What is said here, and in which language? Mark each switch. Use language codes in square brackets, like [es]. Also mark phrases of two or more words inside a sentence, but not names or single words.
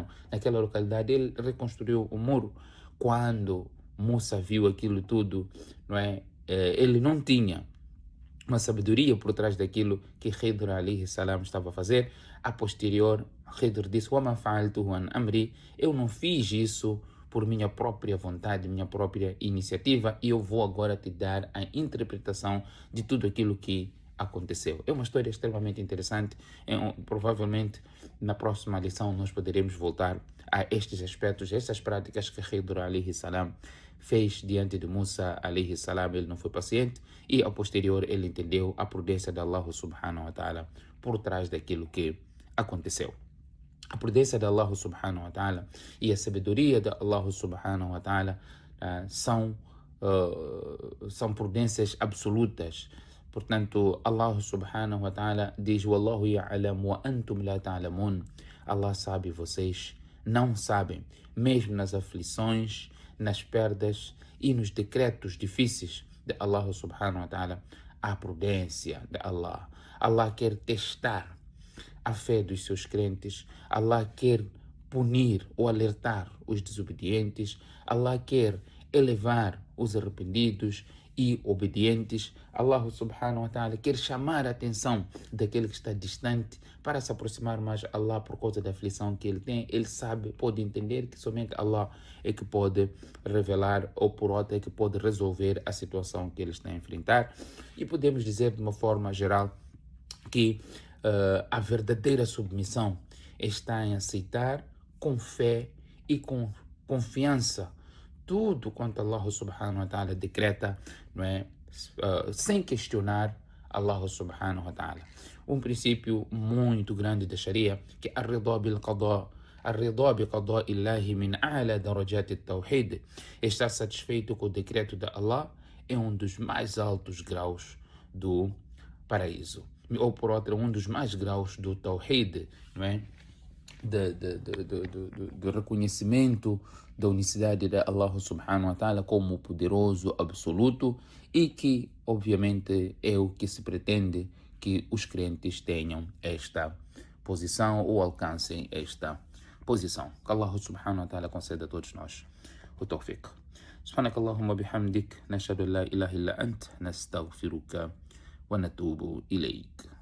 [pt] Naquela localidade ele reconstruiu o muro. Quando Musa viu aquilo tudo, não é? Ele não tinha uma sabedoria por trás daquilo que Khidr [ar] عليه السلام [pt] estava a fazer. A posterior, Khidr disse: [ar] "وما فعلته عن أمري", [pt] eu não fiz isso por minha própria vontade, minha própria iniciativa, e eu vou agora te dar a interpretação de tudo aquilo que aconteceu. É uma história extremamente interessante. Provavelmente na próxima lição nós poderemos voltar a estes aspectos, estas práticas que Khidr [ar] عليه السلام [pt] fez diante de Musa [ar] عليه السلام. [pt] Ele não foi paciente e a posterior ele entendeu a prudência de Allah [ar] سبحانه وتعالى [pt] por trás daquilo que aconteceu. A prudência de Allah [ar] سبحانه وتعالى [pt] e a sabedoria de Allah [ar] سبحانه وتعالى [pt] são prudências absolutas. Portanto, Allah [ar] سبحانه وتعالى [pt] diz: [ar] "والله يعلم وأنتم لا تعلمون." [pt] Allah sabe, vocês não sabem. Mesmo nas aflições, nas perdas e nos decretos difíceis de Allah [ar] سبحانه وتعالى, [pt] há prudência de Allah. Allah quer testar a fé dos seus crentes. Allah quer punir ou alertar os desobedientes. Allah quer elevar os arrependidos e obedientes. Allah [ar] سبحانه وتعالى [pt] quer chamar a atenção daquele que está distante para se aproximar mais a Allah por causa da aflição que ele tem. Ele sabe, pode entender que somente Allah é que pode revelar, ou por outra é que pode resolver a situação que ele está a enfrentar. E podemos dizer de uma forma geral que a verdadeira submissão está em aceitar com fé e com confiança tudo quanto Allah [ar] سبحانه وتعالى [pt] decreta, não é? Sem questionar Allah [ar] سبحانه وتعالى. [pt] Um princípio muito grande da Sharia, que é [ar] الرضا بالقضاء. الرضا بقضاء الله من أعلى درجات التوحيد. [pt] Estar satisfeito com o decreto de Allah é um dos mais altos graus do paraíso. Ou por outra, um dos mais graus do Tawhid, não é? Do reconhecimento da unicidade de Allah [ar] سبحانه وتعالى [pt] como poderoso absoluto, e que obviamente é o que se pretende que os crentes tenham esta posição ou alcancem esta posição. Que Allah [ar] سبحانه وتعالى [pt] conceda a todos nós o tawfiq. [ar] سبحانك اللهم وبحمدك نشهد أن لا إله إلا أنت نستغفرك ونتوب إليك.